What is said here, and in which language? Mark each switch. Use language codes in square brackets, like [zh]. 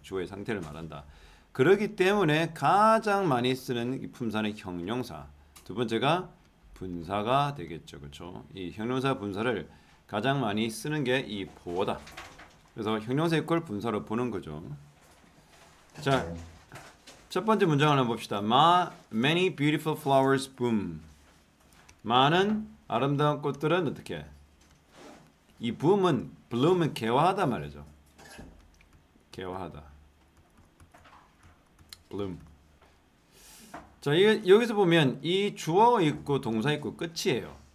[ko] 주어의 상태를 말한다. 그렇기 때문에 가장 많이 쓰는 이 품사는 형용사. 두 번째가 분사가 되겠죠. 그렇죠? 이 형용사 분사를 가장 많이 쓰는 게 이 보어다. 그래서 형용사 이퀄 분사로 보는 거죠. 자, 첫 번째 문장을 한번 봅시다. [en] Many beautiful flowers bloom. [ko] 많은 아름다운 꽃들은 어떻게? 이 bloom은 개화하다 말이죠. 개화하다. [en] bloom. [ko] 자, 여기서 보면 이 주어 있고 동사 있고 끝이에요.